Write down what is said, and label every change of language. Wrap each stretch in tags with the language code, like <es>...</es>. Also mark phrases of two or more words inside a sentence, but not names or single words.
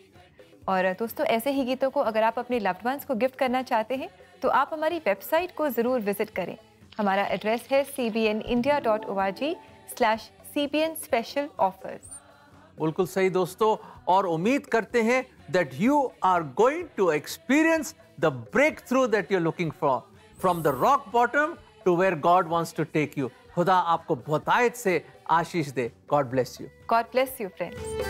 <hi>और दोस्तों, ऐसे ही गीतों को अगर आप अपने</hi> <en>loved ones</en> <hi>को गिफ्ट करना चाहते हैं तो आप हमारी वेबसाइट को ज़रूर विजिट करें। हमारा एड्रेस है cbnindia.org/CBN Special Offers। बिल्कुल सही दोस्तों, और उम्मीद करते हैं</hi> <en>that you are going to experience the breakthrough that you're looking for from the rock bottom to where God wants to take you।</en> <hi>खुदा आपको बहुतायत से आशीष दे।</hi> <en>God bless you। God bless you, friends।</en>